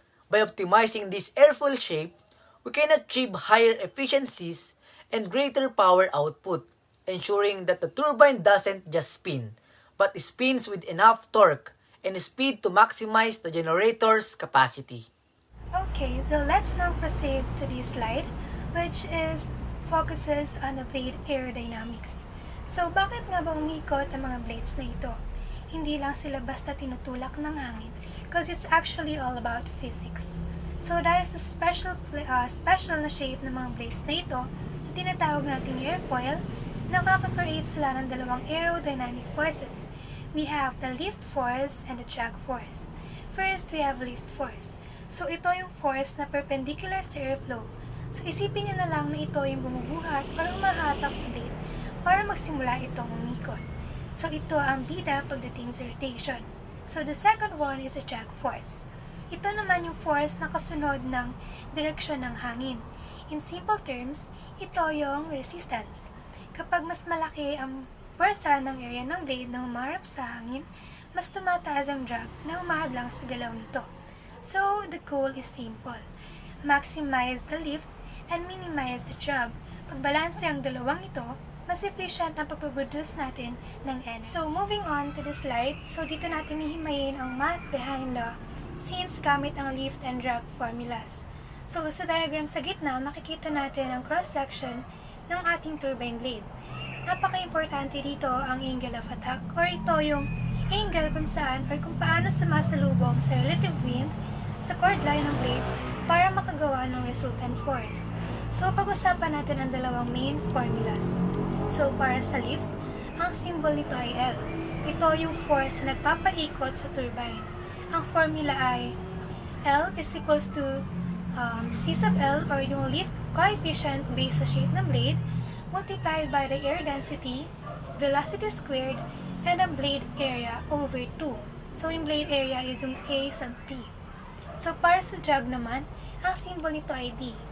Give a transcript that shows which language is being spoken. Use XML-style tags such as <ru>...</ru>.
<en>By optimizing this airfoil shape, we can achieve higher efficiencies and greater power output, ensuring that the turbine doesn't just spin, but spins with enough torque and speed to maximize the generator's capacity. Okay, so let's now proceed to this slide, which focuses on the blade aerodynamics.</en> <tl>So, bakit nga ba umikot ang mga blades na ito? Hindi lang sila basta tinutulak ng hangin,</tl> <en>because it's actually all about physics.</en> <tl>So, dahil sa special na shape ng mga blades na ito, na tinatawag natin airfoil, nakaka-create sila ng dalawang aerodynamic forces.</tl> <en>We have the lift force and the drag force. First, we have lift force.</en> <tl>So, ito yung force na perpendicular sa airflow. So, isipin nyo na lang na ito yung bumubuhat or humahatak sa blade para magsimula itong umikot. So, ito ang bida pagdating sa rotation.</tl> <en>So, the second one is the drag force.</en> <tl>Ito naman yung force na kasunod ng direksyon ng hangin.</tl> <en>In simple terms,</en> <tl>ito yung resistance. Kapag mas malaki ang pwersa ng area ng blade na humarap sa hangin, mas tumataas ang drag na humahadlang sa galaw nito.</tl> <en>So, the goal is simple. Maximize the lift and minimize the drag.</en> <tl>Pagbalanse ang dalawang ito, mas efficient ang pagproduce natin ng energy.</tl> <en>So, moving on to the slide. So,</en> <tl>dito natin hihimayin ang</tl> <en>math behind the scenes</en> <tl>gamit ang</tl> <en>lift and drag formulas.</en> <tl>So, sa diagram sa gitna, makikita natin ang cross-section ng ating turbine blade. Napaka-importante dito ang angle of attack or ito yung angle kung saan or kung paano sumasalubong sa relative wind sa chord line ng blade para makagawa ng resultant force. So, pag-usapan natin ang dalawang main formulas. So, para sa lift, ang symbol nito ay L. Ito yung force na nagpapaikot sa turbine. Ang formula ay</tl> <en>L is equals to C sub L or yung lift coefficient based sa shape ng blade multiplied by the air density, velocity squared, and the blade area over 2.</en> <tl>So, yung blade area is yung A sub T. So, para sa drag naman, ang symbol nito ay D.</tl>